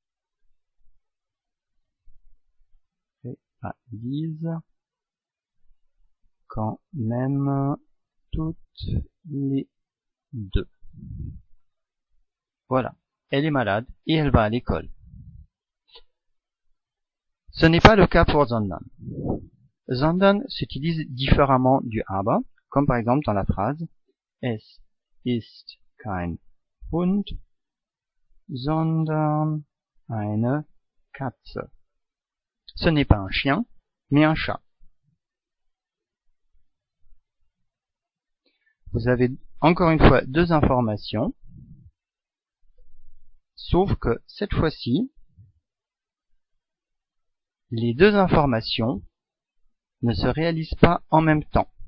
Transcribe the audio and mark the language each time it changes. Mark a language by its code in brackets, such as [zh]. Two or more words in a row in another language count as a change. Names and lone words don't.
[fr] Réalisent quand même toutes les deux. Voilà. Elle est malade et elle va à l'école. Ce n'est pas le cas pour sondern. Sondern s'utilise différemment du aber, comme par exemple dans la phrase [de] Es ist kein Hund, sondern eine Katze. [fr] Ce n'est pas un chien, mais un chat. Vous avez encore une fois deux informations, sauf que cette fois-ci, les deux informations ne se réalisent pas en même temps.